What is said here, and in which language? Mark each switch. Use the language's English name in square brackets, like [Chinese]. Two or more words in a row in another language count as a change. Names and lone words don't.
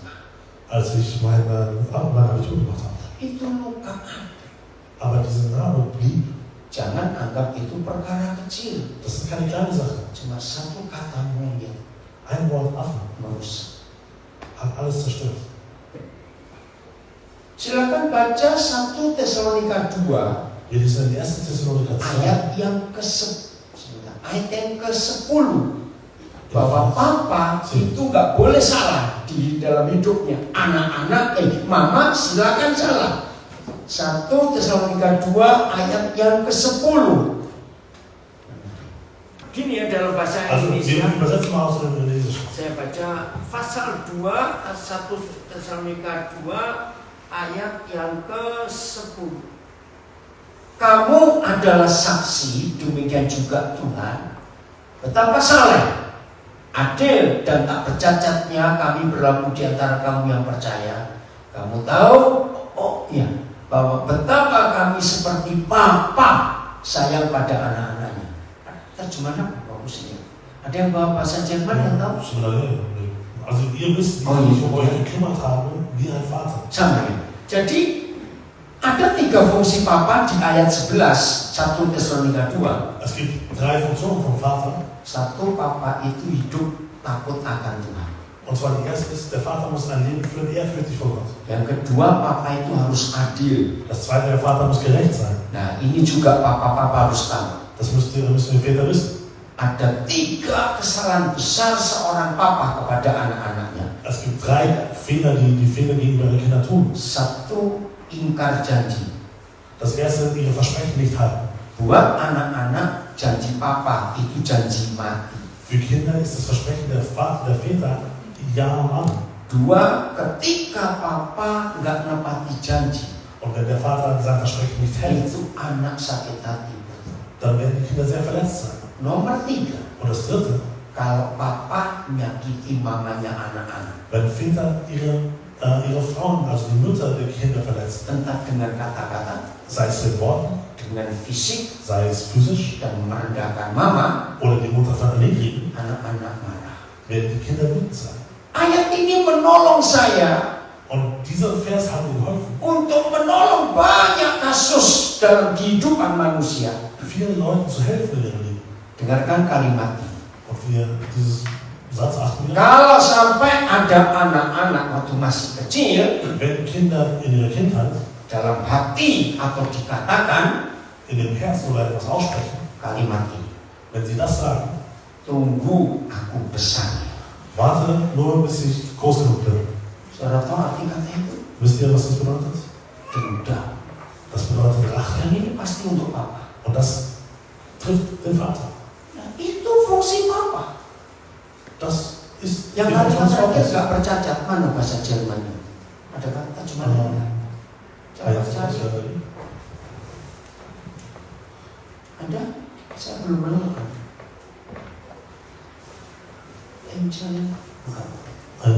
[German] als ich mein Abitur gemacht habe. [Indonesian] Itu luka. [German] Aber diese Narbe blieb. [Indonesian] Jangan anggap itu perkara kecil. [German] Das ist keine kleine Sache. [Indonesian] Cuma satu kata monyet [German] Ein Wort Affe [Indonesian] merusak. [German] hat alles zerstört. [Indonesian] Silakan baca 1 Tesalonika 2 [German] Wir lesen in 1. Thessaloniker 2, [Indonesian] ayat yang ke-10. Bahwa papa itu nggak boleh salah di dalam hidupnya. Anak-anak, mama silakan salah. 1 Tesalonika 2 ayat yang ke-10. Gini ya dalam bahasa [German] Also wir [Indonesian] Indonesia. [German] übersetzen mal aus dem Indonesischen. [Indonesian] Saya baca pasal 2, 1 Tesalonika 2 ayat yang ke-10. Kamu adalah saksi, demikian juga Tuhan, betapa saleh, adil dan tak bercacatnya kami berlaku di antara kamu yang percaya. Kamu tahu, bahwa betapa kami seperti Bapa sayang pada anak-anaknya. Terjemahan apa bagusnya? Ada yang bawa bahasa Jerman yang tahu? Sebenarnya, [German] also ihr wisst, wie ich mich um euch gekümmert habe, wie ein Vater. [Indonesian] Sama ya. Jadi ada 3 fungsi Papa di ayat 11 1 Tesalonika 2. [German] Es gibt 3 Funktionen vom Vater. [Indonesian] Satu, Papa itu hidup takut akan Tuhan. [German] Und zwar die erste ist, der Vater muss ein Leben führen, ehrfürchtig vor Gott. [Indonesian] Yang kedua, Papa itu harus adil. [German] Das zweite, der Vater muss gerecht sein. [Indonesian] Nah, ini juga Papa harus tahu. [German] Das müssen wir Väter wissen. [Indonesian] Ada 3 kesalahan besar seorang Papa kepada anak-anaknya. [German] Es gibt 3 Fehler, die Väter gegenüber ihren Kindern tun. [Indonesian] Satu, ingkar janji. [German] Das erste, ihre Versprechen nicht halten. [Indonesian] Buat anak-anak, janji Papa itu janji mati. [German] Für Kinder ist das Versprechen der Väter Ja und Amen. [Indonesian] 2, ketika Papa nggak nepati janji, [German] Und wenn der Vater sein Versprechen nicht hält, [Indonesian] itu anak sakit hati. [German] dann werden die Kinder sehr verletzt sein. [Indonesian] Nomor 3, [German] Und das dritte, [Indonesian] kalau Papa menyakiti mamanya anak-anak, [German] wenn Väter ihre Frauen, also die Mütter der Kinder verletzen, [Indonesian] entah dengan kata-kata, [German] sei es mit Worten, [Indonesian] dengan fisik, [German] sei es physisch [Indonesian] dan merendahkan mama, [German] oder die Mutter verniedrigen, [Indonesian] anak-anak marah. [German] werden die Kinder wütend sein. [Indonesian] Ayat ini menolong saya [German] Und dieser Vers hat mir geholfen, [Indonesian] untuk menolong banyak kasus dalam kehidupan manusia. [German] vielen Leuten zu helfen in ihrem Leben. [Indonesian] Dengarkan kalimat ini. [German] Und wir dieses Satz achten wir. [Indonesian] Kalau sampai ada anak-anak waktu masih kecil [German] Wenn Kinder in ihrer Kindheit [Indonesian] dalam hati atau dikatakan [German] in dem Herzen oder etwas aussprechen, [Indonesian] kalimat ini, [German] wenn sie das sagen, [Indonesian] tunggu aku besar. [German] warte nur bis ich groß genug bin. [Indonesian] Saudara tahu arti kata itu? [German] Wisst ihr, was das bedeutet? [Indonesian] Dendam. [German] Das bedeutet Rache. [Indonesian] Dan ini pasti untuk Papa. [German] Und das trifft den Vater. [Indonesian] Nah, itu fungsi Papa. [German] Das ist [Indonesian] Yang [German] die [Indonesian] kata [German] Funktion des [Indonesian] dia [German] Vaters. [Indonesian] nggak bercacat, mana bahasa Jermannya? Ada kata cuma Ayat ada? Ada? Saya belum menemukan. Angel, bukan. Ayat